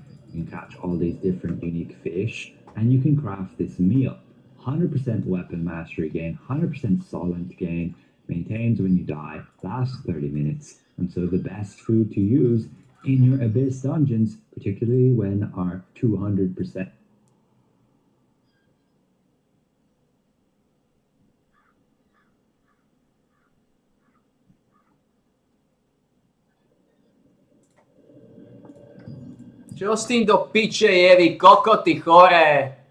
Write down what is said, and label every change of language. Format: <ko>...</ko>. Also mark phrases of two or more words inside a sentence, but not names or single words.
<en>You can catch all these different unique fish, and you can craft this meal. 100% weapon mastery gain, 100% solent gain, maintains when you die, lasts 30 minutes, and so the best food to use in your Abyss dungeons, particularly when are 200%.</en> <sk>Čo s tým do piče je, vy kokoty choré?</sk>